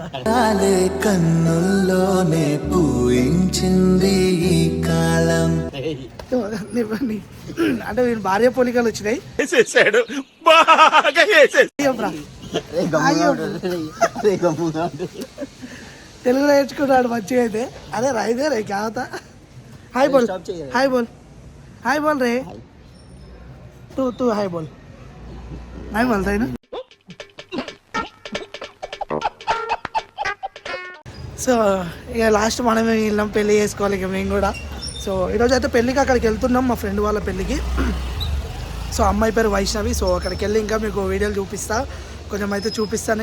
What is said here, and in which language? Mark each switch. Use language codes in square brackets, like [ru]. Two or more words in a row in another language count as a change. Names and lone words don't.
[te] కన్నుల్లోనే పూయించింది ఈ కాలం అంటే వీళ్ళు భార్య పోలికలు వచ్చినాయి. తెలుగు నేర్చుకున్నాడు మంచిగా అయితే. అదే రైదే రే కావతా. [hi] हाय बोल हाय बोल रे तू हाय बोल. नहीं बोलता है ना. [te] సో ఇక లాస్ట్ మనమే వెళ్ళాం పెళ్ళి చేసుకోవాలి ఇక మేము కూడా. సో ఈరోజు అయితే పెళ్ళికి అక్కడికి వెళ్తున్నాం, మా ఫ్రెండ్ వాళ్ళ పెళ్ళికి. సో అమ్మాయి పేరు వైష్ణవి. సో అక్కడికి వెళ్ళి ఇంకా మీకు వీడియోలు చూపిస్తా, కొంచెం అయితే చూపిస్తాను.